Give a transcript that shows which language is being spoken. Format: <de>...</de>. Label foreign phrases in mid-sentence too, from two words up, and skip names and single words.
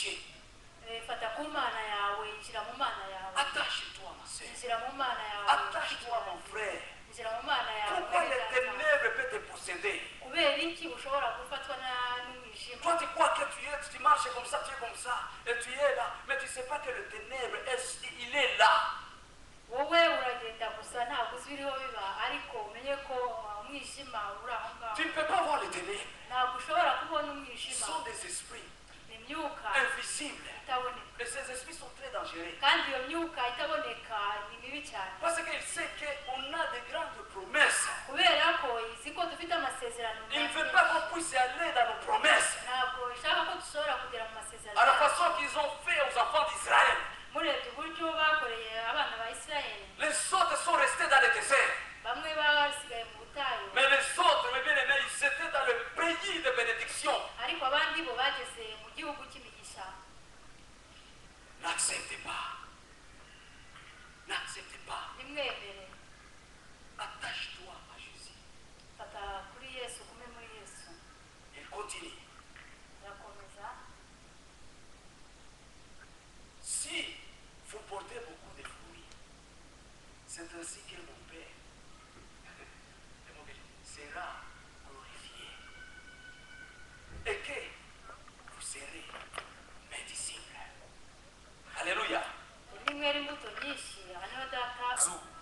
<rw>fata ku mana yawe injira mu mana yawe</rw> <fr>Attache-toi. pensée.</fr> <rw>injira mu mana yawe</rw> <fr>Attache-toi, mon frère.</fr> <rw>injira mu mana yawe</rw> <fr>Pourquoi</fr> <rw>mwene</rw> <fr>les</fr> <rw>data.</rw> <fr>ténèbres peuvent te posséder?</fr> <rw>kubera iki ushobora gufatwa n'umwijima</rw> <fr>Toi, tu crois que tu marches comme ça, tu es comme ça, et tu es là, mais tu ne sais pas que le ténèbre, il est là.</fr> <rw>wowe uragenda gusa ntabwo uzi ibiriho biba ariko umenye ko umwijima uri aho ngaho</rw> <fr>Tu ne peux pas voir le ténèbre.</fr> <rw>ntabwo ushobora kubona</rw> <fr>Ce</fr> <rw>umwijima</rw> <fr>sont des esprits</fr> <rw>ni imyuka</rw> <fr>invisibles.</fr> <rw>itaboneka</rw> <fr>Et ces esprits sont très dangereux.</fr> <rw>kandi iyo myuka itaboneka ni mibi cyane</rw> <fr>Parce qu'il sait qu'on a de grandes promesses.</fr> <rw>kubera ko izi ko dufite amasezerano</rw> <fr>Il ne veut</fr> <rw>menshi.</rw> <fr>pas qu'on puisse aller dans nos promesses.</fr> <rw>ntabwo ishaka ko dushobora kugera mu masezerano</rw> <fr>À la</fr> <rw>yacu.</rw> <fr>façon qu'ils ont fait aux enfants d'Israël.</fr> <rw>murebye uburyo bakoreye abana ba isirayeli</rw> <fr>Les autres sont restés dans le désert.</fr> <rw>bamwe basigaye mu butayu</rw> <fr>Mais les autres, mes bien-aimés, ils étaient dans le pays de bénédiction.</fr> <rw>ariko abandi bo bageze mu gihugu cy'imigisha</rw> <fr>N'acceptez pas. N'acceptez pas.</fr> <rw>nimwemere</rw> <fr>Attache-toi à Jésus.</fr> <rw>fata kuri yesu kume muri yesu</rw> <fr>Il continue.</fr> <rw>irakomeza</rw> <fr>Si vous portez beaucoup de fruits, c'est ainsi que mon Père sera glorifié. Et que vous serez mes disciples. Alléluia.</fr> <rw>nimwera imbuto nyinshi aha niho data Zou.</rw>